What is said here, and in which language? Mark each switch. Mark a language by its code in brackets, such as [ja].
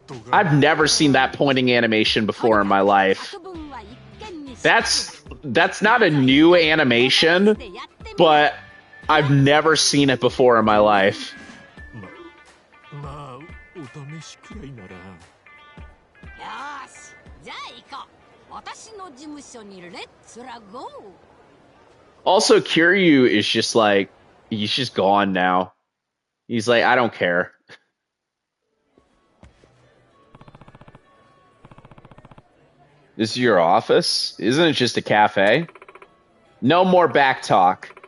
[en] I've never seen that pointing animation before in my life. That's not a new animation, but I've never seen it before in my life. [ja] まあお試しくらいなら。よーし、じゃあ行こう。私の事務所にレッツラゴー。 [en] Also, Kiryu is just like, he's just gone now. He's like, I don't care. This is your office? Isn't it just a cafe? No more back talk.